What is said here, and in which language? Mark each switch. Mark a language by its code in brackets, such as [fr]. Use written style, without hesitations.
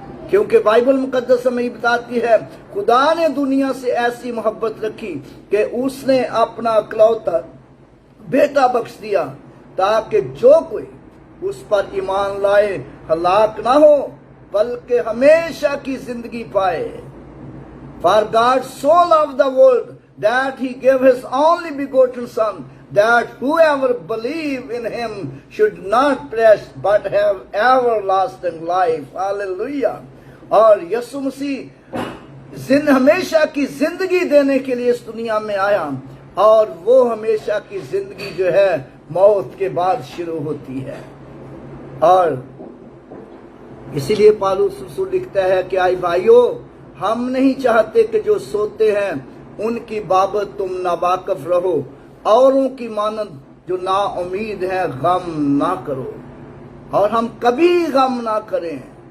[hi] क्योंकि बाइबल मुकद्दस हमें बताती है, खुदा ने दुनिया से ऐसी मोहब्बत रखी कि उसने अपना इकलौता बेटा बख्श दिया, ताकि जो कोई उस पर ईमान लाए हलाक ना हो, बल्कि हमेशा की जिंदगी पाए। [en] For God so loved the world that he gave his only begotten Son, that whoever believe in him should not perish but have everlasting life. Hallelujah. [hi] और यीशु मसीह हमेशा की जिंदगी देने के लिए इस दुनिया में आया, और वो हमेशा की जिंदगी जो है मौत के बाद शुरू होती है। और इसीलिए पौलुस रसूल लिखता है कि आई भाइयों, हम नहीं चाहते कि जो सोते हैं उनकी बाबत तुम नावाकिफ रहो, औरों की मानद जो ना उम्मीद है गम ना करो, और हम कभी गम ना करें।